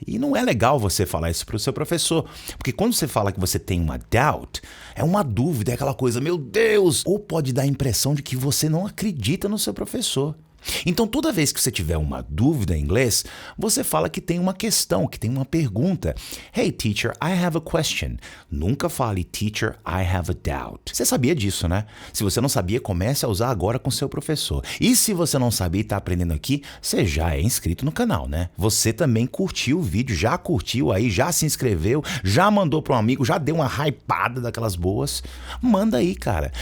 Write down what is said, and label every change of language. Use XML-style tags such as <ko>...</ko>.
<pt>E não é legal você falar isso para o seu professor, porque quando você fala que você tem uma doubt, é uma dúvida, é aquela coisa, meu Deus, ou pode dar a impressão de que você não acredita no seu professor. Então, toda vez que você tiver uma dúvida em inglês, você fala que tem uma questão, que tem uma pergunta.</pt> <en>Hey, teacher, I have a question.</en> <pt>Nunca fale,</pt> <en>teacher, I have a doubt.</en> <pt>Você sabia disso, né? Se você não sabia, comece a usar agora com seu professor. E se você não sabia e está aprendendo aqui, você já é inscrito no canal, né? Você também curtiu o vídeo, já curtiu aí, já se inscreveu, já mandou para um amigo, já deu uma hypada daquelas boas. Manda aí, cara.</pt>